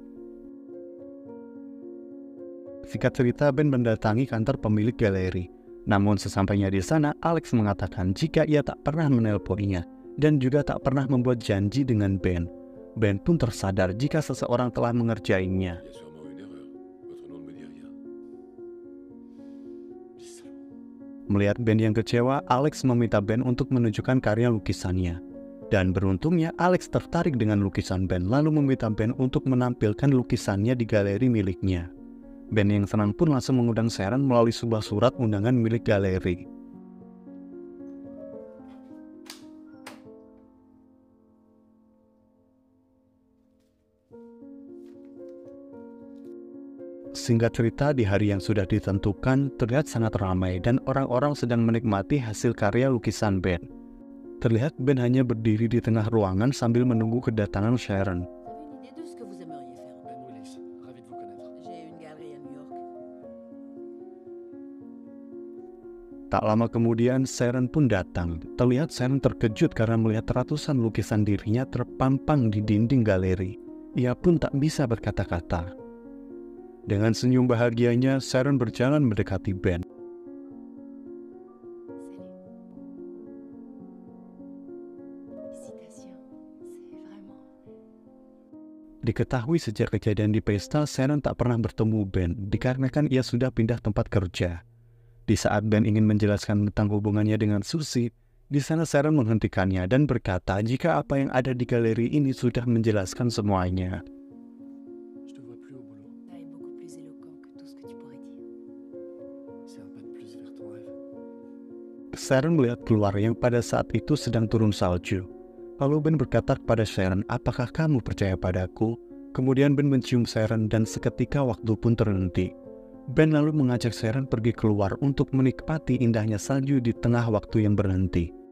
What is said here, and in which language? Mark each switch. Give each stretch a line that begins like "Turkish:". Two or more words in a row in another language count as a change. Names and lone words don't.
Indonesian: Singkat cerita, Ben mendatangi kantor pemilik galeri. Namun sesampainya di sana, Alex mengatakan jika ia tak pernah menelponinya dan juga tak pernah membuat janji dengan Ben. Ben pun tersadar jika seseorang telah mengerjainya.
French: Il y a sûrement une erreur. Votre nom ne me dit rien.
Indonesian: Melihat Ben yang kecewa, Alex meminta Ben untuk menunjukkan karya lukisannya. Dan beruntungnya Alex tertarik dengan lukisan Ben lalu meminta Ben untuk menampilkan lukisannya di galeri miliknya. Ben yang senang pun langsung mengundang Sharon melalui sebuah surat undangan milik galeri. Singkat cerita, di hari yang sudah ditentukan, terlihat sangat ramai dan orang-orang sedang menikmati hasil karya lukisan Ben. Terlihat Ben hanya berdiri di tengah ruangan sambil menunggu kedatangan Sharon.
French: Vous avez une idée de ce que vous aimeriez faire? Ben Willis, ravi de vous connaître. J'ai une galerie à New York.
Indonesian: Tak lama kemudian, Sharon pun datang. Terlihat Sharon terkejut karena melihat ratusan lukisan dirinya terpampang di dinding galeri. Ia pun tak bisa berkata-kata. Dengan senyum bahagianya, Sharon berjalan mendekati Ben.
French: Félicitations, c'est vraiment...
Indonesian: Diketahui sejak kejadian di pesta, Sharon tak pernah bertemu Ben, dikarenakan ia sudah pindah tempat kerja. Di saat Ben ingin menjelaskan tentang hubungannya dengan Susie, di sana Sharon menghentikannya dan berkata jika apa yang ada di galeri ini sudah menjelaskan semuanya.
French: Je te vois plus au boulot. Ça est beaucoup plus éloquent que tout ce que tu pourrais dire. C'est un pas de plus vers ton rêve.
Indonesian: Sharon melihat keluar yang pada saat itu sedang turun salju. Lalu Ben berkata kepada Sharon, apakah kamu percaya padaku? Kemudian Ben mencium Sharon dan seketika waktu pun terhenti. Ben lalu mengajak Sharon pergi keluar untuk menikmati indahnya salju di tengah waktu yang berhenti.